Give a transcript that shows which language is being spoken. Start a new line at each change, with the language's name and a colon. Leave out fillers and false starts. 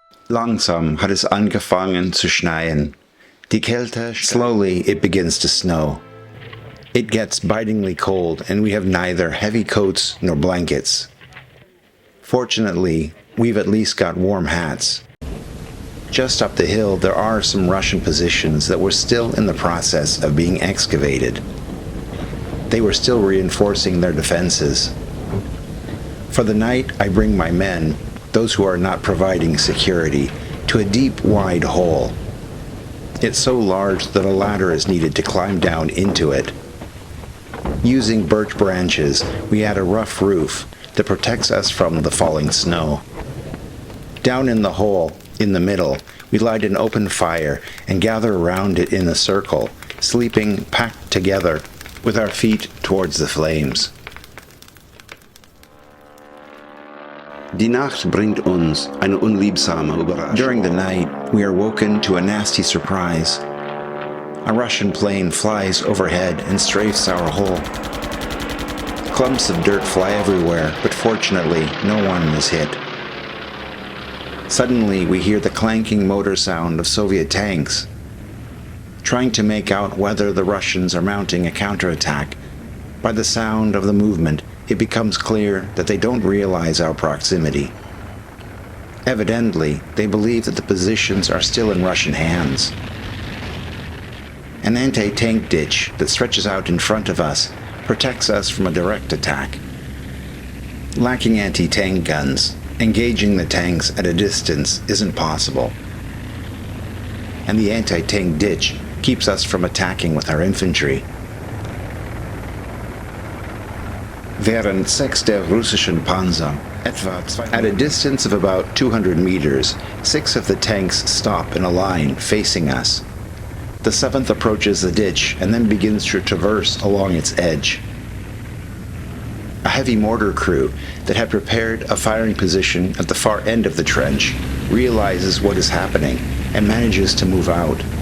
German: Langsam hat es angefangen zu schneien. Die Kälte.
English: Slowly it begins to snow. It gets bitingly cold and we have neither heavy coats nor blankets. Fortunately, we've at least got warm hats. Just up the hill there are some Russian positions that were still in the process of being excavated. They were still reinforcing their defenses. For the night, I bring my men, those who are not providing security, to a deep, wide hole. It's so large that a ladder is needed to climb down into it. Using birch branches, we add a rough roof that protects us from the falling snow. Down in the hole, in the middle, we light an open fire and gather around it in a circle, sleeping packed together with our feet towards the flames.
German: Die Nacht bringt uns eine unliebsame Überraschung.
English: During the night, we are woken to a nasty surprise. A Russian plane flies overhead and strafes our hole. Clumps of dirt fly everywhere, but fortunately, no one is hit. Suddenly, we hear the clanking motor sound of Soviet tanks. Trying to make out whether the Russians are mounting a counterattack, by the sound of the movement, it becomes clear that they don't realize our proximity. Evidently, they believe that the positions are still in Russian hands. An anti-tank ditch that stretches out in front of us protects us from a direct attack. Lacking anti-tank guns, engaging the tanks at a distance isn't possible. And the anti-tank ditch keeps us from attacking with our infantry.
German: Während 6 der russischen Panzer
English: At a distance of about 200 meters, 6 of the tanks stop in a line facing us. The 7th approaches the ditch and then begins to traverse along its edge. A heavy mortar crew that had prepared a firing position at the far end of the trench realizes what is happening and manages to move out.